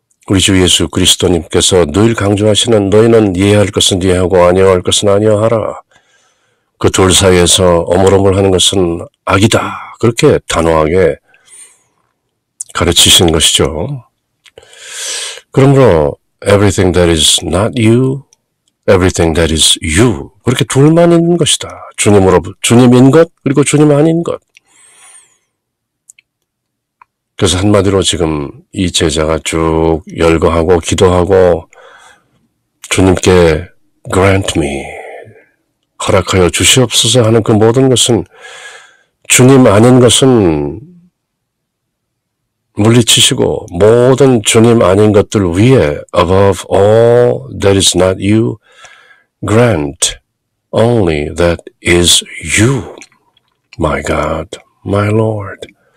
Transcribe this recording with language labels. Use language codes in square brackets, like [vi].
[ko] 우리 주 예수 그리스도님께서 늘 강조하시는 너희는 이해할 것은 이해하고 아니할 것은 아니하라. 그 둘 사이에서 어물어물하는 것은 악이다. 그렇게 단호하게 가르치신 것이죠. 그러므로 [en] everything that is not you, everything that is you. [ko] 그렇게 둘만 있는 것이다. 주님인 것 그리고 주님 아닌 것. 그래서 한마디로 지금 이 제자가 쭉 열거하고 기도하고 주님께 [en] grant me, [ko] 허락하여 주시옵소서 하는 그 모든 것은 주님 아닌 것은 물리치시고 모든 주님 아닌 것들 위에 [en] above all that is not you, grant only that is you, my God, my Lord.